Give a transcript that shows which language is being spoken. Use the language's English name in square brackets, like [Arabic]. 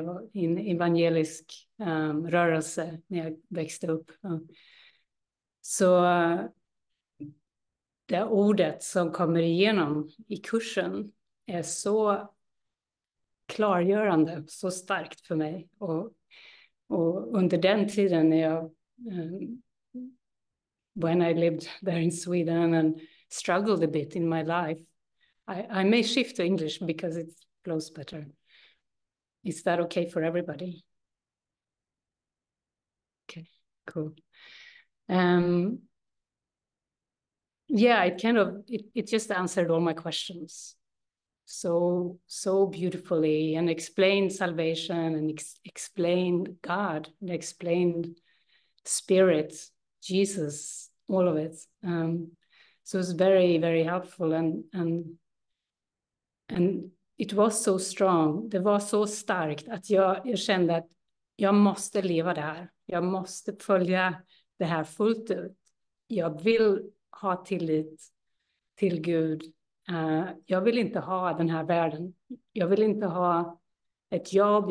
[Swedish] Jag var i en evangelisk rörelse när jag växte upp. Så det ordet som kommer igenom i kursen är så klargörande, så starkt för mig. Och under den tiden när jag [English] when I lived there in Sweden and struggled a bit in my life, I may shift to English because it flows better. Is that okay for everybody? Okay, cool. Yeah, it just answered all my questions so beautifully, and explained salvation, and explained God, and explained Spirit, Jesus, all of it. So it's very, very helpful, and it was so strong. [Swedish] Det var så starkt att jag kände att jag måste leva det här. Jag måste följa det här fullt ut. Jag vill ha tillit till Gud. Jag vill inte ha den här världen. Jag vill inte ha ett jobb.